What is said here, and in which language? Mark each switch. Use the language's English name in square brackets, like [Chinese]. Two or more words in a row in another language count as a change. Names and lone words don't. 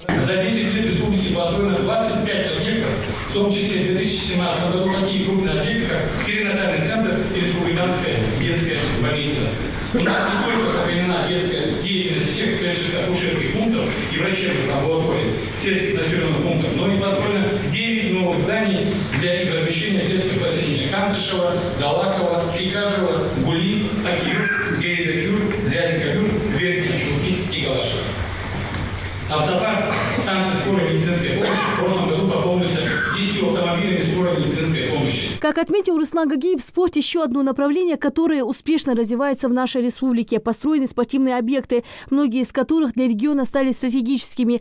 [Russian] За 10 лет республики построено 25 объектов, в том числе в 2017 году такие крупные объекты, как перинатальный центр и республиканская детская больница. У нас не только сохранена детская деятельность всех акушерских пунктов и врачебных амбулаторий сельских населенных пунктов, но и построено 9 новых зданий для их размещения в сельских поселениях: Кантышева, Далакова, Чикажева, Гули, Акир, Гейда-Кюр, Зязика-Кюр, Верхняя Чулки и Галашева. Автопарк станции скорой медицинской помощи в прошлом году пополнился 10 автомобилями скорой медицинской помощи. Как отметил Руслан Гагиев, спорт – еще одно направление, которое успешно развивается в нашей республике. Построены спортивные объекты, многие из которых для региона стали стратегическими.